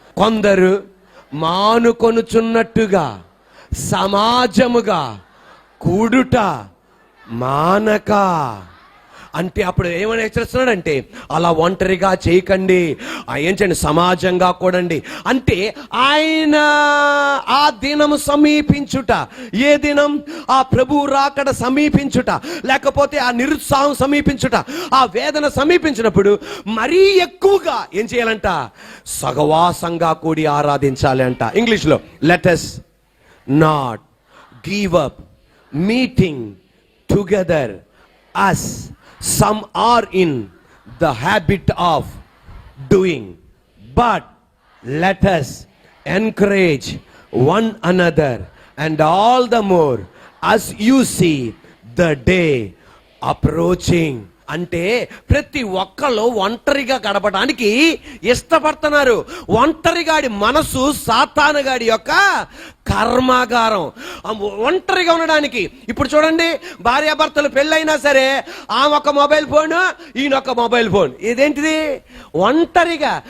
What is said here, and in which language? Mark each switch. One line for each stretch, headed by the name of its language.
Telugu: కొందరు మానుకొనుచున్నట్టుగా సమాజముగా కూడుట మానక, అంటే అప్పుడు ఏమని హెచ్చరిస్తున్నాడంటే, అలా ఒంటరిగా చేయకండి, ఏం చేయండి, సమాజంగా కూడండి. అంటే ఆయన ఆ దినము సమీపించుట, ఏ దినం? ఆ ప్రభు రాకడ సమీపించుట, లేకపోతే ఆ నిరుత్సాహం సమీపించుట, ఆ వేదన సమీపించినప్పుడు మరీ ఎక్కువగా ఏం చేయాలంట? సహవాసంగా కూడి ఆరాధించాలి అంట. ఇంగ్లీష్లో
English: Let us not give up meeting together as some are in the habit of doing, but let us encourage one another, and all the more as you see the day approaching.
Telugu: అంటే ప్రతి ఒక్కళ్ళు ఒంటరిగా గడపడానికి ఇష్టపడుతున్నారు. ఒంటరిగాడి మనసు సాతానుగాడి యొక్క కర్మాగారం. ఒంటరిగా ఉండడానికి. ఇప్పుడు చూడండి, భార్యాభర్తలు పెళ్ళైనా సరే ఆమె ఒక మొబైల్ ఫోన్, ఈయనొక మొబైల్ ఫోన్. ఇదేంటిది? ఒంటరిగా.